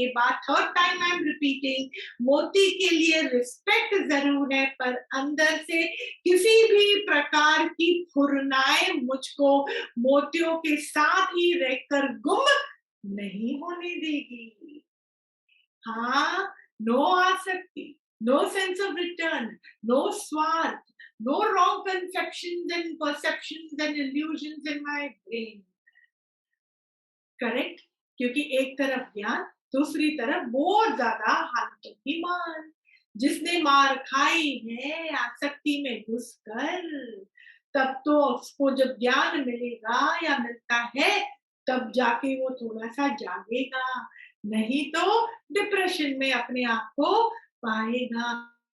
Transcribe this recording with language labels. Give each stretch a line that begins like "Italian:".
Hindi: ये बात
English: third time I am repeating,
Hindi: मोती के लिए रिस्पेक्ट जरूर है, पर अंदर से किसी भी प्रकार की फुरनाए मुझको मोतियों के साथ ही रहकर गुम नहीं होने देगी।
English: हाँ, नो आसक्ति, no sense of return, no स्वार्थ, no wrong conceptions and perceptions and illusions in my brain.
Hindi: Correct? क्योंकि एक तरफ ज्ञान, दूसरी तरफ बहुत ज्यादा हालतों की मार। जिसने मार खाई है आसक्ति में घुसकर, तब तो उसको जब ज्ञान मिलेगा या मिलता है, तब जाके वो थोड़ा सा जागेगा, नहीं तो डिप्रेशन में अपने आप को पाएगा।